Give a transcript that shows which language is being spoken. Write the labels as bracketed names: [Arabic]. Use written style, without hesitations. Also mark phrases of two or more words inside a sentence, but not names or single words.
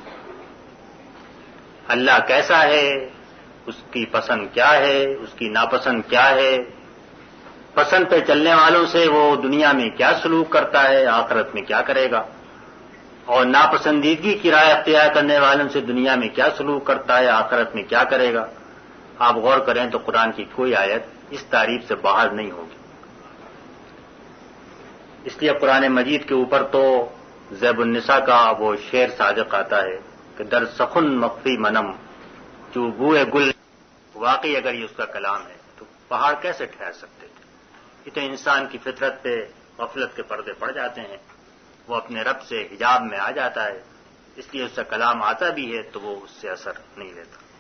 [Urdu] اللہ کیسا ہے، اس کی پسند کیا ہے، اس کی ناپسند کیا ہے، پسند پہ چلنے والوں سے وہ دنیا میں کیا سلوک کرتا ہے، آخرت میں کیا کرے گا، اور ناپسندیدگی کی رائے اختیار کرنے والوں سے دنیا میں کیا سلوک کرتا ہے، آخرت میں کیا کرے گا۔ آپ غور کریں تو قرآن کی کوئی آیت اس تعریف سے باہر نہیں ہوگی۔ اس لیے قرآن مجید کے اوپر تو ذیب النساء کا وہ شعر صادق آتا ہے کہ [Persian] در سخن مخفی منم جو بوئے گل، [Urdu] واقعی اگر یہ اس کا کلام ہے تو پہاڑ کیسے ٹھہر سکتے تھے؟ یہ تو انسان کی فطرت پہ غفلت کے پردے پڑ جاتے ہیں، وہ اپنے رب سے حجاب میں آ جاتا ہے، اس لیے اس کا کلام آتا بھی ہے تو وہ اس سے اثر نہیں لیتا۔